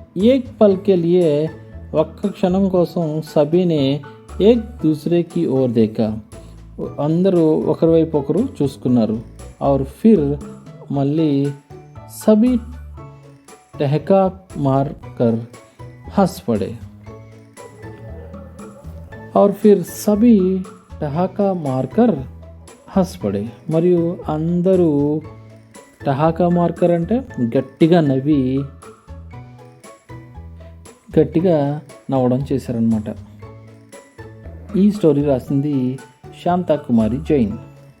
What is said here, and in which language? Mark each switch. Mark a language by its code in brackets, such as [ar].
[hi] ఏక్ పల్ కే లియే [te] ఒక్క క్షణం కోసం [hi] సభీనే ఏక్ దూసరేకి ఓర్ దేకా. [te] అందరూ ఒకరి వైపు ఒకరు చూసుకున్నారు. [hi] ఔర్ ఫిర్ మళ్ళీ సభీ టహకా మార్ కర్ హస్ పడే. और फिर सभी ठहाका मारकर హస్ పడే. [te] మరియు అందరూ టహాకా మార్కర్ అంటే గట్టిగా నవ్వడం చేశారనమాట. ఈ స్టోరీ రాసింది శాంతా కుమారి జైన్.